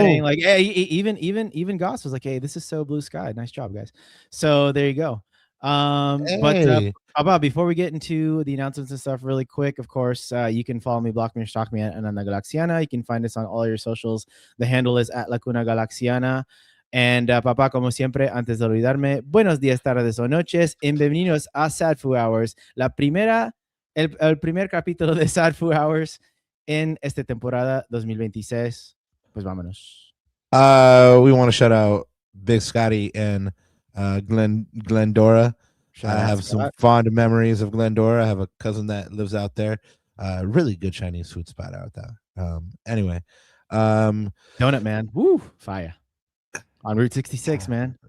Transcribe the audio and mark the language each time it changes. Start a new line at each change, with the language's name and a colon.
English: saying like, hey, even Goss was like, hey, this is so Blue Sky. Nice job, guys. So there you go. Hey. But before we get into the announcements and stuff really quick, of course, you can follow me, block me, or stalk me at Ananda Galaxiana. You can find us on all your socials. The handle is at Lacuna Galaxiana.
Spanish: And papá, como siempre, antes de olvidarme, buenos días, tardes o noches. Bienvenidos a Sad Fu Hours, el primer capítulo de Sad Fu Hours en esta temporada 2026. Pues vámonos.
English: We want to shout out Big Scotty and Glendora. I have some fond memories of Glendora. I have a cousin that lives out there. Really good Chinese food spot out there. Anyway, Donut Man, woo, fire on Route 66, man.